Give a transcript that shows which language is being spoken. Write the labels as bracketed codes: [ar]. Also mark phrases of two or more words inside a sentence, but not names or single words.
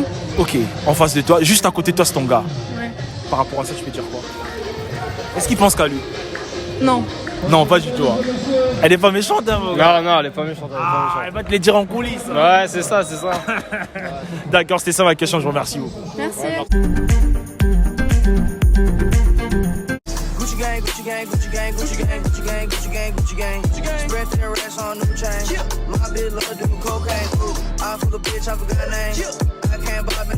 [fr] Ok, en face de toi, juste à côté de toi, c'est ton gars. Ouais. Par rapport à ça, tu peux dire quoi? Est-ce qu'il pense qu'à lui? Non. Non, pas du tout. Hein. Elle est pas méchante, hein, mon gars. Non, elle est pas méchante. Elle va te les dire en coulisses. Hein. Ouais, c'est ça. D'accord, c'était ça ma question, je vous remercie. Vous. Merci. [en] Gucci gang, Gucci gang, Gucci gang, Gucci gang, Gucci gang, Gucci gang. gang, Gucci gang. Spread the rest on new chain. My bitch love do cocaine. I fuck a bitch, I forgot her name. I can't buy me no